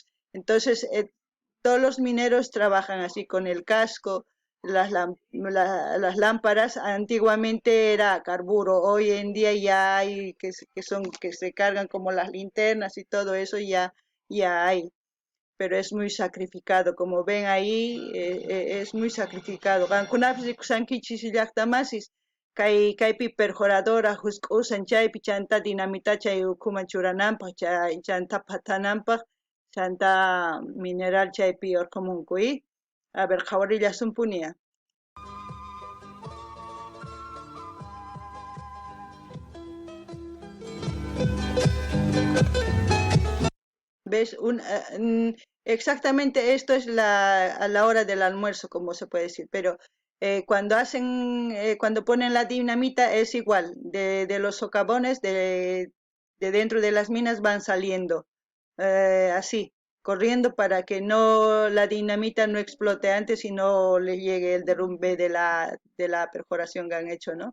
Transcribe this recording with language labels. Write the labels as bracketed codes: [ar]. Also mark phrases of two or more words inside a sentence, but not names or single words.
[es] Entonces, todos los mineros trabajan así con el casco, las lámparas. Antiguamente era carburo, hoy en día ya hay que se cargan como las linternas y todo eso ya hay, pero es muy sacrificado, como ven ahí, es muy sacrificado. [qu] Qankunapis rikushankichis llaqtamasis, kaypi perforadora husk'usan chaypi chanta dinamita chay ukhuman churananpaq, chay chanta pathananpaq, chanta mineral chaypi urqumunkuy. A ver, qhawarillasum punia. [es] ¿Ves? Exactamente esto es a la hora del almuerzo, como se puede decir, pero cuando ponen la dinamita es igual, de los socavones de dentro de las minas van saliendo, así, corriendo para que no la dinamita no explote antes y no le llegue el derrumbe de la perforación que han hecho, ¿no?